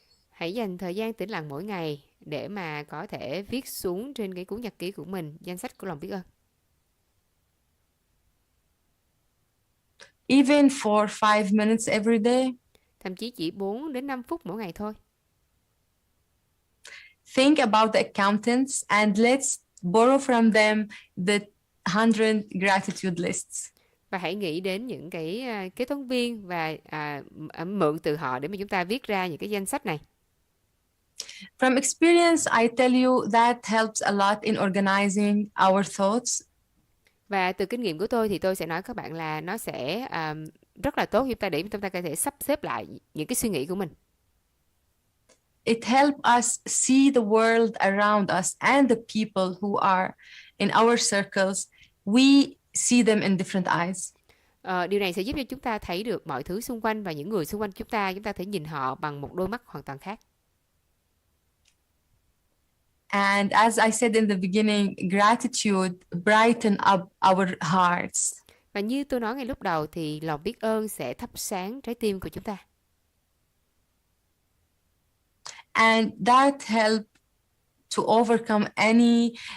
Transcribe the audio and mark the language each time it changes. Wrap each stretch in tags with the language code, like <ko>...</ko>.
<vi>Hãy dành thời gian tĩnh lặng mỗi ngày để mà có thể viết xuống trên cái cuốn nhật ký của mình danh sách của lòng biết ơn.</vi> <en>Even for 5 minutes every day.</en> <vi>Thậm chí chỉ 4 đến 5 phút mỗi ngày thôi.</vi> <en>Think about the accountants and let's borrow from them the 100 gratitude lists.</en> <vi>Và hãy nghĩ đến những cái kế toán viên và mượn từ họ để mà chúng ta viết ra những cái danh sách này.</vi> <en>From experience, I tell you that helps a lot in organizing our thoughts.</en> <vi>Và từ kinh nghiệm của tôi thì tôi sẽ nói các bạn là nó sẽ rất là tốt để chúng ta có thể sắp xếp lại những cái suy nghĩ của mình.</vi> <en>It helps us see the world around us and the people who are in our circles. We see them in different eyes.</en> <vi>Điều này sẽ giúp cho chúng ta thấy được mọi thứ xung quanh và những người xung quanh chúng ta thể nhìn họ bằng một đôi mắt hoàn toàn khác.</vi> <en>And as I said in the beginning, gratitude brighten up our hearts.</en> <vi>Và như tôi nói ngay lúc đầu thì lòng biết ơn sẽ thắp sáng trái tim của chúng ta.</vi> <en>And that help to overcome any</en>